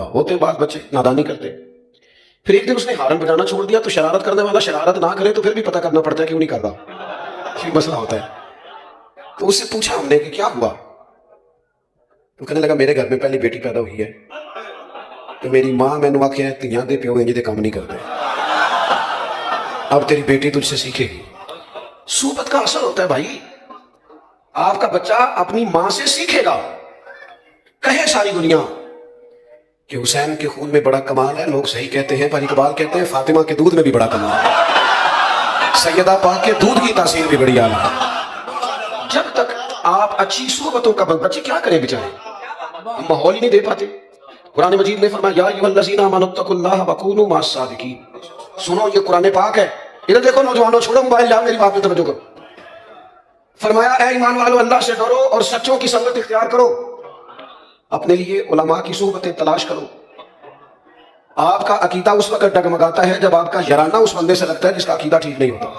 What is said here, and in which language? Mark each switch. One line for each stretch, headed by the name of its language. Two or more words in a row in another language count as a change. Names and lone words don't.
Urdu: ہوتے بعض بچے نادانی کرتے. پھر ایک دن اس نے ہارن بجانا چھوڑ دیا تو شرارت کرنے والا شرارت نہ کرے تو پھر بھی پتہ کرنا پڑتا ہے کیوں نہیں کر رہا، یہ مسئلہ ہوتا ہے. تو اس سے پوچھا ہم نے کہ کیا ہوا؟ تو کہنے لگا میرے گھر میں پہلی بیٹی پیدا ہوئی ہے تو میری ماں
Punjabi: مینوں آکھیا تیاں دے پیو انج دے
Urdu: کام نہیں کرتے، اب تیری بیٹی تجھ سے سیکھے گی. صحبت کا اثر ہوتا ہے بھائی. آپ کا بچہ اپنی ماں سے سیکھے گا. کہے ساری دنیا کہ حسین کے خون میں بڑا کمال ہے، لوگ صحیح کہتے ہیں، پر اقبال کہتے ہیں فاطمہ کے دودھ میں بھی بڑا کمال ہے، سیدہ پاک کے دودھ کی تاثیر بھی بڑی اعلیٰ ہے. جب تک آپ اچھی صحبتوں کا بچے کیا کریں بیچارے، ہم ماحول ہی نہیں دے پاتے. قرآن مجید نے فرمایا
Arabic: یا ایھا الذین آمنوا اتقوا اللہ وکونوا مع الصادقین.
Urdu: سنو یہ قرآن پاک ہے. ادھر دیکھو نوجوانوں، چھوڑو موبائل، جاؤ میری بات پہ توجہ کرو. فرمایا اے ایمان والو اللہ سے ڈرو اور سچوں کی سنگت اختیار کرو، اپنے لیے علماء کی صحبتیں تلاش کرو. آپ کا عقیدہ اس وقت ڈگمگاتا ہے جب آپ کا یارانہ اس بندے سے لگتا ہے جس کا عقیدہ ٹھیک نہیں ہوتا.